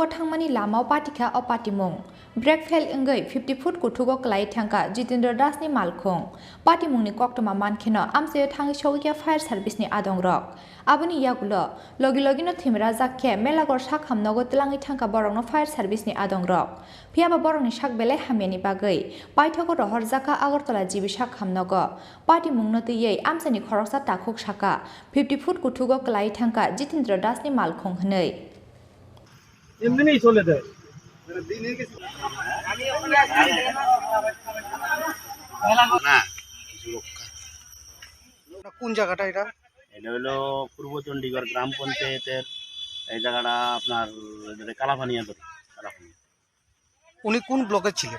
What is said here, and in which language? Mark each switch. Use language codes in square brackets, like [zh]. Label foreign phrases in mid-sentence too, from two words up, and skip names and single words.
[trp] थांमानि लामाव पार्टीखा अ पार्टी मुं ब्रेक फेल इंगै 50 फुट कुथुगो क्लाइ थांका जितेन्द्र दासनि मालखं पार्टी मुंनि कक्टमा मानखेनो आमसायो थाङि सौगिया फायर सार्भिसनि आदंरक आबनि यागुल लगिनो थिमरागजाक खे मेलागढ़ साक हामनगो तलाङि थांका बरंनो फायर सार्भिसनि आदंरक फियाबा बरंनि साक बेलाय हामियानि बागै पाइथगो रहरजाका आगरतला जिबि साक हामनग पार्टी मुंनो तैयै आमसानि खरकसा ताखुक साका 50 फुट कुथुगो क्लाइ थांका जितेन्द्र दासनि मालखं हनै [bn] এমনি চলে দে কোন জায়গাটা এটা এটা হলো পূর্ব চণ্ডীগড় গ্রাম পঞ্চায়েতের এই জায়গাটা আপনার কালাপানিয়া ধরে উনি কোন ব্লকে ছিলেন